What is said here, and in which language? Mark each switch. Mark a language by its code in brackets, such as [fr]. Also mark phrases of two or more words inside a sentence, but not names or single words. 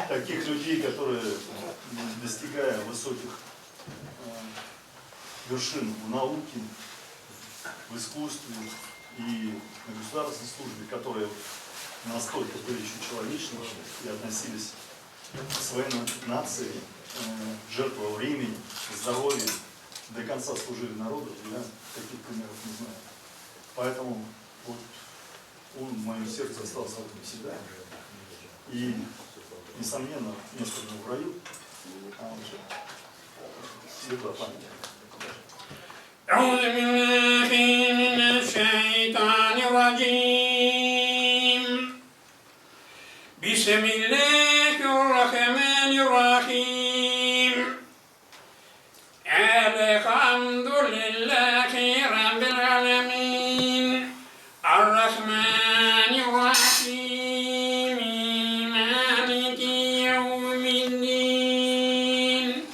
[ru] таких людей, которые, достигая высоких вершин в науке, в искусстве и на государственной службе, которые настолько были еще человечны и относились к своей нации, жертвовали времени, здоровья, до конца служили народу, я таких примеров не знаю. Поэтому вот он в моем сердце остался навсегда. И, несомненно, место ему в раю, а он же светлая память. [ar] أعوذ بالله من الشيطان الرجيم بسم الله الرحمن الرحيم الحمد لله رب العالمين الرحمن الرحيم مالك يوم الدين